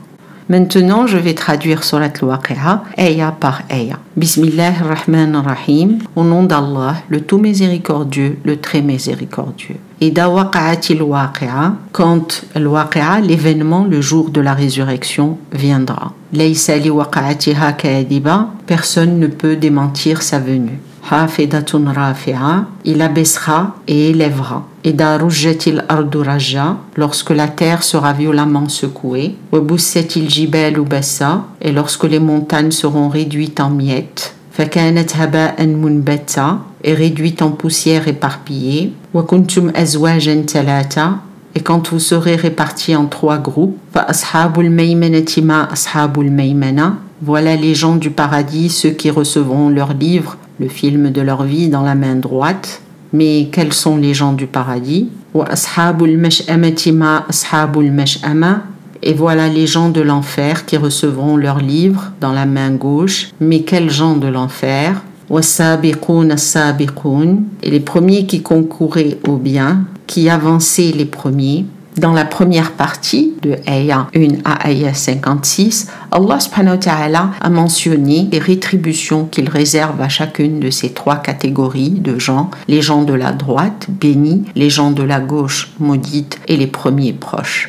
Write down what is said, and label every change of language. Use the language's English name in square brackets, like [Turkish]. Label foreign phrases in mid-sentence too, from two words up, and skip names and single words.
[French] Maintenant, je vais traduire Surat al-Waqi'a, ayah par ayah. [Arabic] بسم الله الرحمن الرحيم, [French] au nom d'Allah, le tout miséricordieux, le très miséricordieux. [Arabic] إذا وقعت الواقعة, [French] quand al-Waqi'a, l'événement, le jour de la résurrection, viendra. [Arabic] ليس لوقعتها كاذبة, [French] personne ne peut démentir sa venue. [Arabic] خافضة رافعة, [French] il abaissera et élèvera. [Arabic] إذا رجت الأرض رجا, [French] lorsque la terre sera violemment secouée. [Arabic] وبست الجبال بسا, [French] et lorsque les montagnes seront réduites en miettes. [Arabic] فكانت هباء منبثا, [French] et réduites en poussière éparpillée. [Arabic] وكنتم أزواجا ثلاثة, [French] et quand vous serez répartis en trois groupes. [Arabic] فأصحاب الميمنة ما أصحاب الميمنة, [French] voilà les gens du paradis, ceux qui recevront leur livre, le film de leur vie dans la main droite. Mais quels sont les gens du paradis? [Arabic] وأصحاب المشأمة ما أصحاب المشأمة, [French] et voilà les gens de l'enfer qui recevront leur livre dans la main gauche. Mais quels gens de l'enfer? [Arabic] والسابقون السابقون, [French] et les premiers qui concouraient au bien, qui avançaient les premiers. Dans la première partie de ayah 1 à ayah 56, Allah [Arabic] سبحانه وتعالى [French] a mentionné les rétributions qu'il réserve à chacune de ces trois catégories de gens, les gens de la droite, bénis, les gens de la gauche, maudites, et les premiers proches.